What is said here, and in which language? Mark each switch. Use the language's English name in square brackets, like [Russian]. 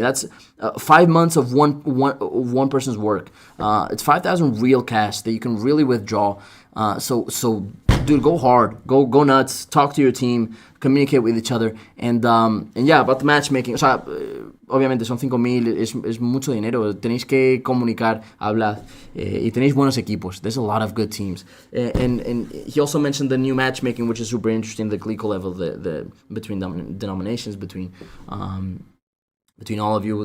[English] That's 5 months of one person's work. It's 5,000 real cash that you can really withdraw. So dude, go hard, go nuts, talk to your team, communicate with each other, and yeah, about the matchmaking. [Spanish] O sea, obviamente son 5,000, es mucho dinero. Tenéis que comunicar, hablar, y tenéis buenos equipos. [English] There's a lot of good teams, and he also mentioned the new matchmaking, which is super interesting. The clico level, the between denominations, between all of you.